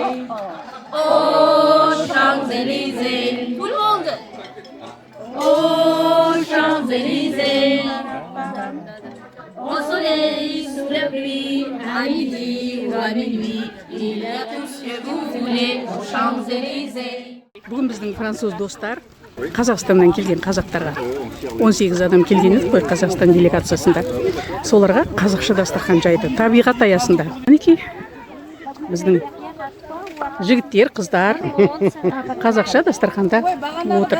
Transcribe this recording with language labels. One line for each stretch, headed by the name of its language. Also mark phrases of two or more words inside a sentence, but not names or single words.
French: Oh Champs-Élysées, tout le monde. Oh Champs-Élysées. Au soleil, sous la pluie, à midi ou à minuit, il y a tout ce que vous voulez aux Champs-Élysées.
Kazakh: Бүгін біздің француз достар Қазақстаннан келген қазақтарға 18 адам келген еді қой Қазақстан делегациясында. Соларға қазақша дастархан жайды табиғат аясында. Мінекей біздің жігіттер, қыздар қазақша дастарханда отыр.